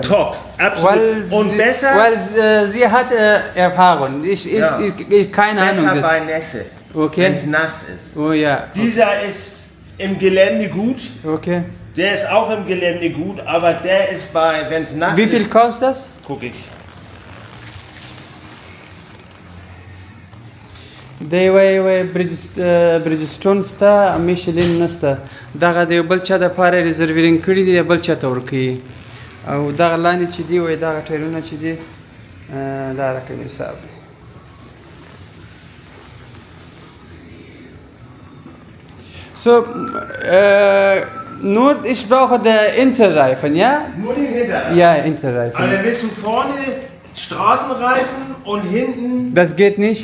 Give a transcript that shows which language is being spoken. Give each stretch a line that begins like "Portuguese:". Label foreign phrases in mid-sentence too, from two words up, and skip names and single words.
German: Top. Absolut. Und besser? Weil sie hat Erfahrung. Ich keine Ahnung. Besser bei Nässe. Okay. Wenn es nass ist. Oh ja. Dieser ist im Gelände gut. Okay. Der ist auch im Gelände gut, aber der ist bei, wenn es nass ist. Wie viel kostet das? Guck ich.
Pashto: دی وای بریجستون ستا میشلین نسته دغه د بل چا د پاره ریزرویرینګ کړی دی بل چا ته ورکوي او دغه لاندې چې دی وای دغه ټایرونه چې دی دا رقم حساب دی
German: So, nur ich brauche den Interreifen, ja? Nur den Hinterreifen? Ja, Interreifen. Aber dann willst du vorne Straßenreifen und hinten... Das geht nicht?